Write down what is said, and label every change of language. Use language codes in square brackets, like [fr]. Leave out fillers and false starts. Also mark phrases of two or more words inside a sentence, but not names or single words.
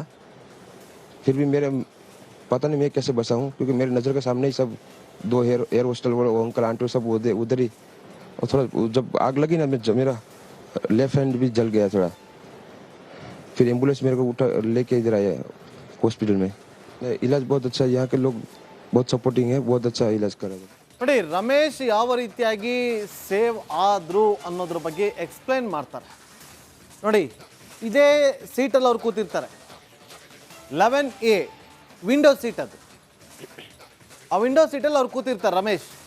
[hi] फिर भी मेरे पता नहीं मैं कैसे बचा हूँ, क्योंकि मेरे नज़र के सामने ही सब 2 [en] air hostel [hi] वो अंकल आंटी सब उधर ही. और थोड़ा जब आग लगी ना, मेरा [en] left hand [hi] भी जल गया थोड़ा. फिर एम्बुलेंस मेरे को उठा लेके इधर आया हॉस्पिटल में. इलाज बहुत अच्छा है, यहाँ के लोग बहुत सपोर्टिंग है, बहुत अच्छा इलाज कर रहे हैं. [kn] ನೋಡಿ, ರಮೇಶ್ ಯಾವ ರೀತಿಯಾಗಿ ಸೇವ್ ಆದ್ರು ಅನ್ನೋದ್ರ ಬಗ್ಗೆ ಎಕ್ಸ್ಪ್ಲೈನ್ ಮಾಡ್ತಾರೆ ನೋಡಿ. ಇದೇ ಸೀಟಲ್ಲಿ ಅವ್ರು ಕೂತಿರ್ತಾರೆ, 11A [en] window seat. [kn] ಅದು ಆ ವಿಂಡೋ ಸೀಟಲ್ಲಿ ಅವ್ರು ಕೂತಿರ್ತಾರೆ ರಮೇಶ್.